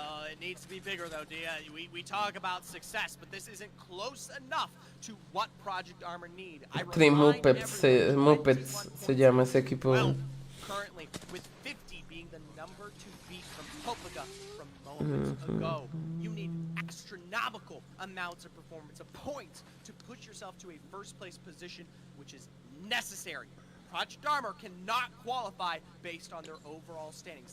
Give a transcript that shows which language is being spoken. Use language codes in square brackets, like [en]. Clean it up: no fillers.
[en] It needs to be bigger though, Dia. We talk about success, but this isn't close enough to what Project Armor need. [es] Muppets se llama ese equipo. [en] Well, currently, with 50 being the number to beat from Poplica from moments ago, you need astronomical amounts of performance, of points, to put yourself to a first place position, which is necessary. Project Armor cannot qualify based on their overall standings.